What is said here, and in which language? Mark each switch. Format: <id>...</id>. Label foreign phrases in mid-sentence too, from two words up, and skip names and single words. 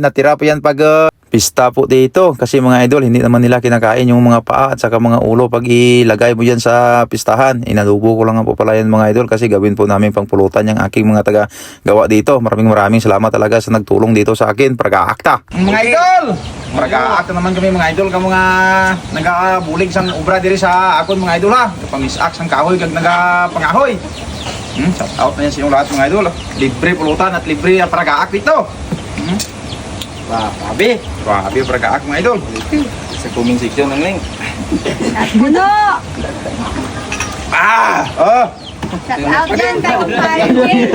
<tl>Natira po yan pag pista po dito. Kasi mga idol, hindi naman nila kinakain yung mga paa at saka mga ulo pag ilagay mo dyan sa pistahan. Inalubo ko lang po pala yan mga idol kasi gawin po namin pang pulutan yung aking mga taga-gawa dito. Maraming salamat talaga sa nagtulong dito sa akin. Praga-akta. Mga idol! Praga-akta naman kami mga idol.</tl> <hil>Ka mga nagabulig sang obra diri sa akon mga idol ha. Pamisak sang kahoy kag nagapangahoy.</hil> <en>Shout out</en> <tl>na yan sa inyong lahat mga idol. Libre pulutan at libre praga-ak dito. Grabe praga-ak mga idol. Sa comment section ng link. Puno!</tl> <en>Shout out</en> <tl>yan kay Kumpare James.</tl>